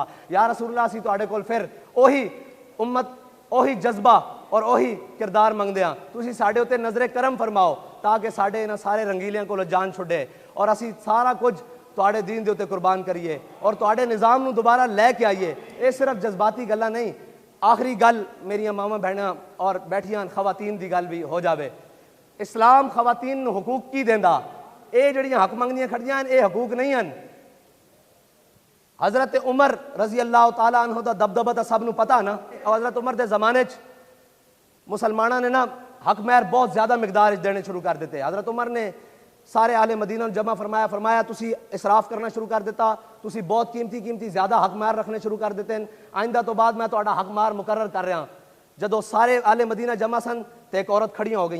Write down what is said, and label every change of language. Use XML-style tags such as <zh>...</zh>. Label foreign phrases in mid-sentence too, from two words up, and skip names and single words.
<ar>يا رسول اللہ</ar> <pa>سی تہاڈے کول فیر اوہی امت، اوہی جذبہ اور اوہی کردار منگدے ہاں، تسیں ساڈے اتے نظرے کرم فرماؤ تاکہ ساڈے انہاں سارے رنگیلیاں کولوں جان چھڑے اور اسیں سارا کجھ تہاڈے دین دے اتے قربان کریئے اور تہاڈے نظام نوں دوبارہ لیکے آئیے. یہ صرف جذباتی گلاں نہیں۔ آخری گل میریاں ماواں بھیناں اور بیٹھیاں خواتین دی گل بھی ہو جاوے. اسلام خواتین نوں حقوق کی دیندا، یہ جڑیاں حق منگدیاں کھڑیاں یہ حقوق نہیں ہن. حضرت عمر</pa> <ar>رضی اللہ تعالیٰ عنہ</ar> <pa>دا دبدبہ تو سب نوں پتہ نا. حضرت عمر کے زمانے چ مسلمانوں نے نا حق مہر بہت زیادہ مقدار دینے شروع کر دیتے. حضرت عمر نے سارے اہل مدینہ جمع فرمایا تسی اسراف کرنا شروع کر دیتا، تسی بہت قیمتی زیادہ حق مہر رکھنے شروع کر دیتے ہیں. آئندہ تو بعد میں تہاڈا حق مہر مقرر کر رہا۔ جدوں سارے اہل مدینہ جمع سن تو ایک عورت کھڑیاں ہو گئی.</pa>